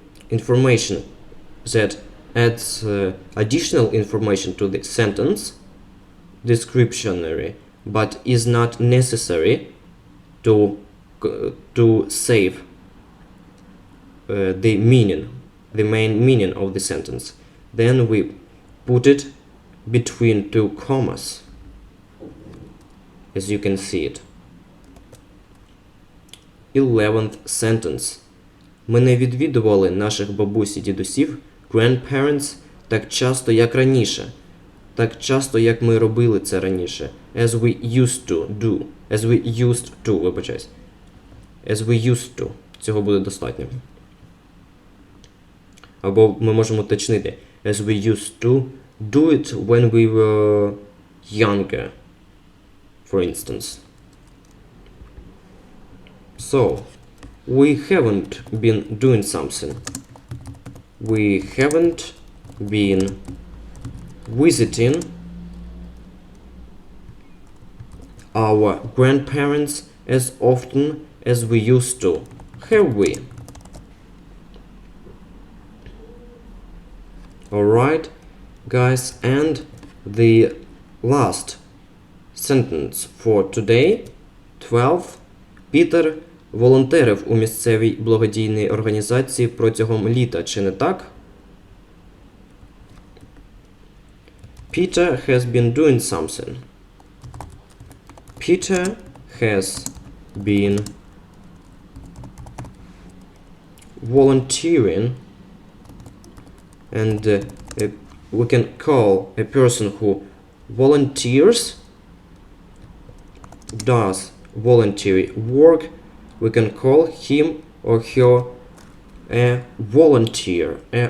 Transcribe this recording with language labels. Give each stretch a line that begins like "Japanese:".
English: information that adds additional information to the sentence, descriptionary, but is not necessary to save the meaning, the main meaning of the sentence, then we put it between two commas, as you can see it. 11th sentence.
Ukrainian: Ми не відвідували наших бабусь і дідусів, grandparents, так часто, як раніше. Так часто, як ми робили це раніше.
English: As we used to do. As we used to,
Ukrainian: вибачаюсь.
English: As we used to.
Ukrainian: Цього буде достатньо. Або ми можемо уточнити.
English: As we used to do it when we were younger, for instance. So, we haven't been doing something. We haven't been visiting our grandparents as often as we used to, have we? Alright, guys, and the last sentence for today, 12.
Ukrainian: Пітер волонтерив у місцевій благодійній організації протягом літа, чи не так?
English: Peter has been doing something. Peter has been volunteering, and we can call a person who volunteers, does voluntary work, we can call him or her a volunteer.